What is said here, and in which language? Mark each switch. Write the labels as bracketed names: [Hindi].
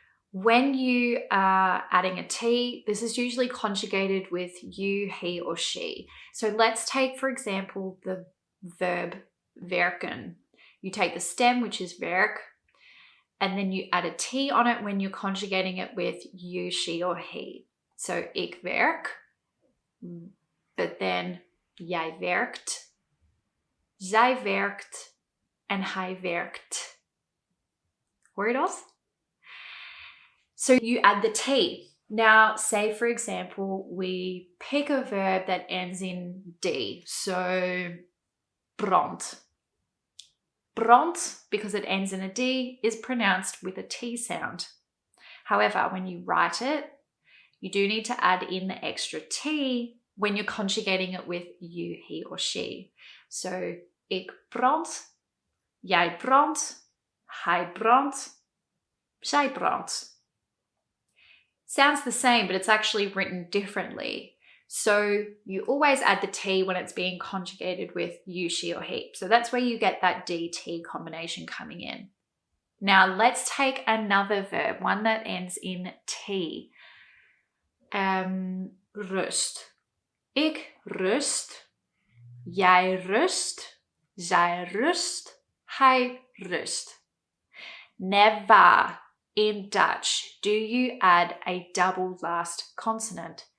[English] When you are adding a T, this is usually conjugated with you, he, or she. So let's take, for example, the verb werken. You take the stem, which is werk, and then you add a T on it when you're conjugating it with you, she, or he. [Dutch] So ik werk, [English] but then [Dutch] jij werkt, zij werkt, en hij werkt. Hoor je dat? [English] So you add the T. Now, say for example, we pick a verb that ends in D. So brand. Brand, because it ends in a D, is pronounced with a T sound. However, when you write it, you do need to add in the extra T when you're conjugating it with you, he, or she. [Dutch] So ik brand, jij brandt, hij brandt, zij brandt. [English] Sounds the same, but it's actually written differently. So you always add the T when it's being conjugated with you, she, or he. So that's where you get that DT combination coming in. Now let's take another verb, one that ends in T. [Dutch] Rust. Ik rust, jij rust, zij rust, hij rust. [English] Never in Dutch do you add a double last consonant.